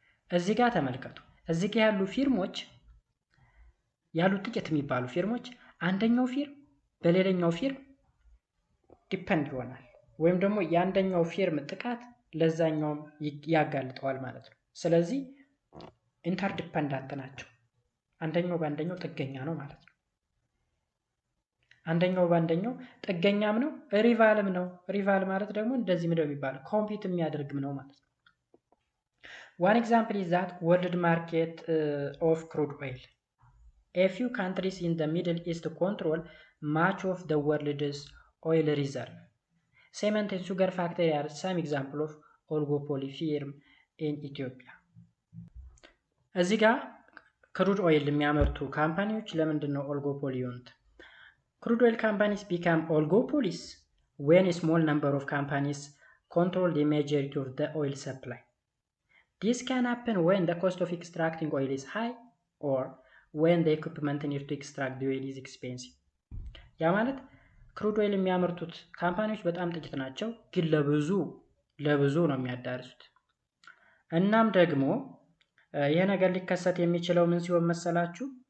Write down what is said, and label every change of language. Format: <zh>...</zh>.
<am>እዚህ ጋር ተመልከቱ። እዚህ ጋር ያሉ ፊርሞች ጥቂት የሚባሉ ፊርሞች አንደኛው ፊርም በሌላኛው ፊርም ዲፔንድ ይሆናል፣ ወይም ደግሞ የአንደኛው ፊርም ጥቃት ለዛኛውም ያጋልጠዋል ማለት ነው። ስለዚህ ኢንተርዲፔንዳንት ናቸው። አንደኛው በአንደኛው ጥገኛ ነው ማለት ነው። አንደኛው በአንደኛው ጥገኛም ነው፣ ሪቫልም ነው። ሪቫል ማለት ደግሞ እንደዚህ ምንድነው የሚባለው? ኮምፒት የሚያደርግም ነው ማለት ነው።</am> <en>One example is that world market of crude oil. A few countries in the Middle East control much of the world's oil reserve. Cement and sugar factory are some example of oligopoly firm in Ethiopia.</en> <am>እዚህ ጋር ክሩድ ኦይል የሚያመርቱ ካምፓኒዎች ለምንድን ነው ኦሊጎፖሊ የሆኑት?</am> <en>Crude oil companies become oligopolies when a small number of companies control the majority of the oil supply. This can happen when the cost of extracting oil is high or when the equipment needed to extract the oil is expensive.</en> <am>ያ ማለት ክሩድ ኦይል የሚያመርቱት ካምፓኒዎች በጣም ጥቂት ናቸው፣ ግን ለብዙ ነው የሚያዳርሱት። እናም ደግሞ ይሄ ነገር ሊከሰት የሚችለው ምን ሲሆን መሰላችሁ?</am>